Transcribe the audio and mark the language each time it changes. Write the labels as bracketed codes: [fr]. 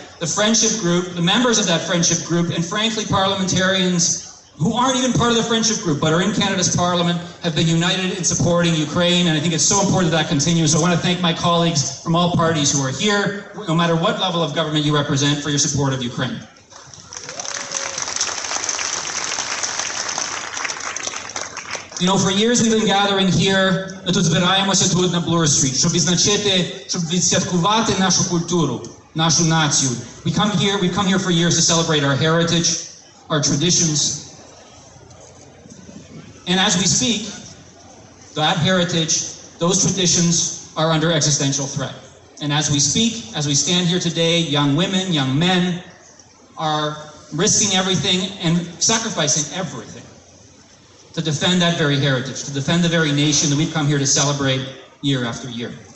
[en] the friendship group, the members of that friendship group, and frankly, parliamentarians who aren't even part of the friendship group but are in Canada's Parliament have been united in supporting Ukraine, and I think it's so important that continues. So I want to thank my colleagues from all parties who are here, no matter what level of government you represent, for your support of Ukraine. You know, for years we've been gathering here, [uk] ми тут збираємося тут на Bloor Street, щоб відзначити, щоб відсвяткувати нашу культуру, нашу націю. [en] We've come here for years to celebrate our heritage, our traditions. And as we speak, that heritage, those traditions are under existential threat. And as we speak, as we stand here today, young women, young men are risking everything and sacrificing everything to defend that very heritage, to defend the very nation that we've come here to celebrate year after year.